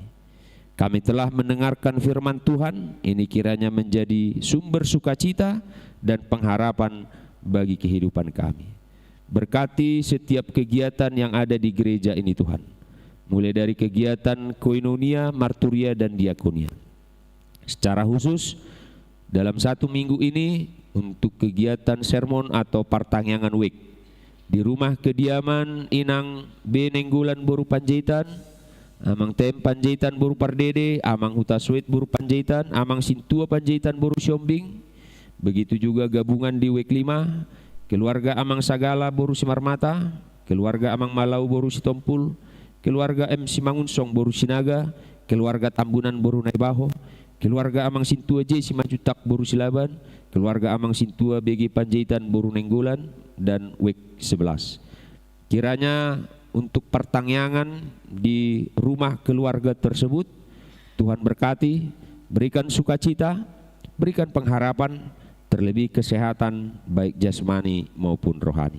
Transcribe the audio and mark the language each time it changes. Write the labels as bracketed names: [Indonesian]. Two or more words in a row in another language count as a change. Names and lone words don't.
[Indonesian] Kami telah mendengarkan firman Tuhan, ini kiranya menjadi sumber sukacita dan pengharapan bagi kehidupan kami. Berkati setiap kegiatan yang ada di gereja ini Tuhan, mulai dari kegiatan koinonia, marturia dan diakonia. Secara khusus dalam 1 minggu ini untuk kegiatan sermon atau Partangyangan Week di rumah kediaman Inang Benenggulan Boru Panjaitan, Amang Tem Panjaitan Boru Pardede, Amang Hutaswet Boru Panjaitan, Amang Sintua Panjaitan Boru Siombing. Begitu juga gabungan di Week 5, keluarga Amang Sagala Boru Simarmata, keluarga Amang Malau Boru Sitompul, keluarga M Simangunsong Boru Sinaga, keluarga Tambunan Boru Naibaho, keluarga Amang Sintua J Simajutak Boru Silaban, keluarga Amang Sintua BG Panjaitan Boru Nenggolan, dan Week 11. Kiranya untuk pertangyangan di rumah keluarga tersebut Tuhan berkati, berikan sukacita, berikan pengharapan, terlebih kesehatan baik jasmani maupun rohani.